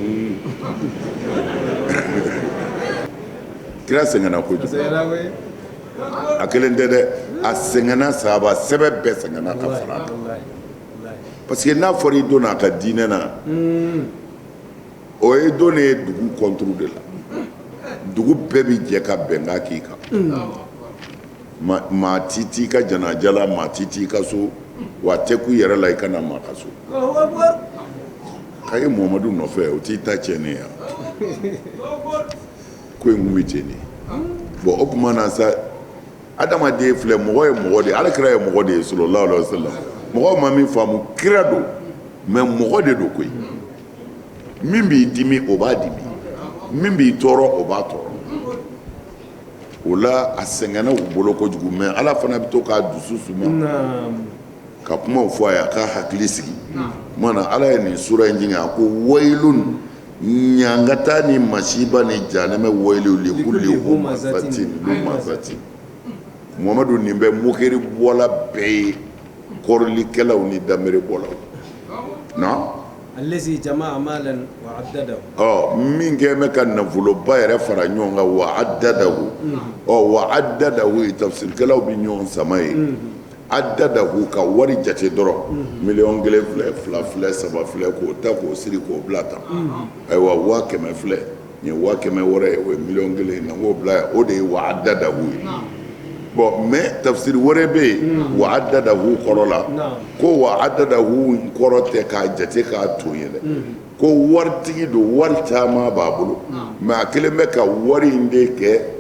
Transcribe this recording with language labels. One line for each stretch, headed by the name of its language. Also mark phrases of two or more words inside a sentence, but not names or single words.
Bambara: kira sɛgɛnna kojugu a kelen tɛ dɛ a sɛgɛnna sahaba sɛbɛ bɛɛ sɛgɛnna ka fara a kan
French: parce que
Bambara: n'a fɔra i donna a ka diinɛ na o ye don ye dugu kɔnturu de la dugu bɛɛ bi jɛ ka bɛnkan k'i kan maa ti t'i ka janaja la maa ti t'i ka so wa tɛ ku yɛrɛ la i kana maa ka so k'a ye muhamadu nɔfɛ o t'i ta tiɲɛni yan ko in kun bɛ ten de bon o tuma na sa adamaden filɛ mɔgɔ ye mɔgɔ de ye alakira ye mɔgɔ de ye
Arabic: صلى الله عليه وسلم
Bambara: mɔgɔw ma min faamu kira don mais mɔgɔ de don koyi min b'i dimi o b'a dimi min b'i tɔɔrɔ o b'a tɔɔrɔ o la a sɛgɛnna u bolo kojugu mais ala fana bɛ to k'a dusu suma ka kumaw fɔ a ye a ka hakili sigi mana ala ye nin sura in jigin a ko wailun ɲangata ni masiba ni jahanɛmɛ
Arabic: ويل لكل همزة لمزة
Bambara: muhamadu nin bɛ mokeri bɔla bɛɛ ye kɔrɔlikɛlaw ni danbere bɔlaw na
Arabic: الذي جمع مالا وعدده
Bambara: min kɛ bɛ ka nafoloba yɛrɛ fara ɲɔgɔn kan
Arabic: وعدده وعدده
Bambara: tafsirikɛlaw bɛ ɲɔgɔn sama ye addadahu ka wari jate dɔrɔn miliyɔn 1 filɛ 2 filɛ 3 filɛ k'o ta k'o siri k'o bila tan ayiwa 100,000 filɛ nin ye 100,000 wɛrɛ ye o ye miliyɔn 1 na k'o bila yan o de ye
Arabic: وعدده
Bambara: ye bon mais tafsiri wɛrɛ bɛ yen
Arabic: وعدده
Bambara: kɔrɔ la ko
Arabic: وعدده
Bambara: kɔrɔ tɛ k'a jate k'a to ye dɛ ko waritigi don wari caman b'a bolo mais a kelen bɛ ka wari in de kɛ